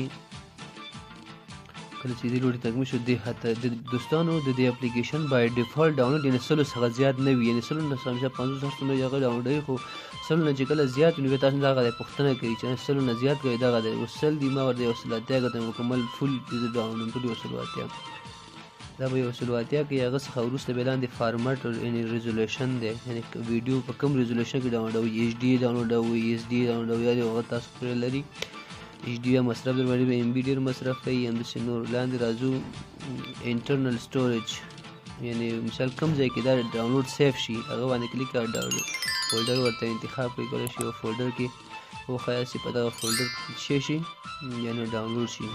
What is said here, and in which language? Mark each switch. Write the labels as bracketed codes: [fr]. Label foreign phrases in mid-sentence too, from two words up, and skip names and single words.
[ps] کله چې دې لوډ تکمیل شو، دوستانو د دې اپلیکیشن [en] by default [ps] ډاونلوډ یعنې 100 څخه زیات نه وي، یعنې 100 نه همیشه 50 نه هغه ډاونلوډوي، خو 100 نه چې کله زیات وي نو بیا تاسو دغه پوښتنه کوي چې 100 نه زیات کوي، دغه دی 100 دي، ما ورته 180 کړی مکمل [en] full download [ps] کړي 180. دا به 180 کې هغه څخه وروسته بیا لاندې فارمټ یعنې ریزولوشن دی، یعنې ویډیو په کوم ریزولوشن کې ډاونلوډوي، HD ډاونلوډوي، SD ډاونلوډوي، یا هغه تاسو پرې لري. HD مصرف در باندې به MB ډېر مصرف کوي. همداسې نور لاندې راځو [en] internal storage, [ps] یعنې مثال کوم ځای کې دا ډاونلوډ سیف شي هغه باندې کلیک کړئ، فولډر ورته انتخاب کړئ، کولی شئ یو فولډر کې وښایاست چې په دغه فولډر کې شي یعنې ډاونلوډ شي.